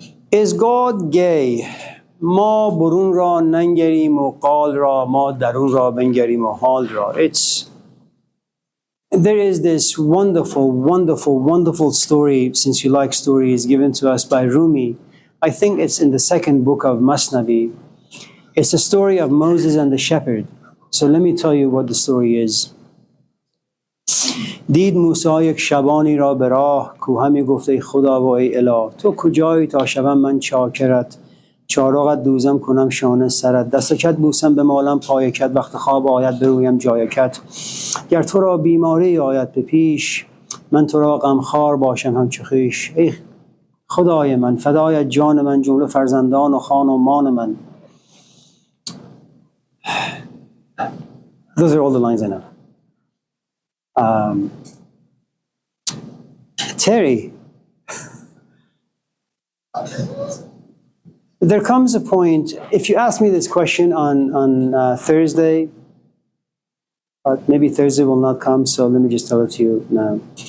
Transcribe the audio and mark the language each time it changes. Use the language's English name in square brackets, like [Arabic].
[English] Is God gay؟ [Persian] ما برون را ننگریم و قال را، ما درون را بنگریم و حال را. It's [English] There is this wonderful, wonderful, wonderful story, since you like stories, given to us by Rumi. I think it's in the second book of Masnavi. It's the story of Moses and the shepherd. So let me tell you what the story is. [Persian] دید موسی یک شبانی را به راه کو همی گفت ای خدا و ای اله تو کجایی تا شوم من چاکرت چارقت دوزم کنم شانه سرت دست کت بوسم به مالم پای کت وقت خواب آید برویم جای کت گر تو را بیماری آید به پیش من تو را غمخوار باشم همچو خویش ای خدای من فدای جان من جمله فرزندان و خان و مان من. [English] Those are all the lines I know. Terry, there comes a point, if you ask me this question on Thursday, but maybe Thursday will not come, so let me just tell it to you now.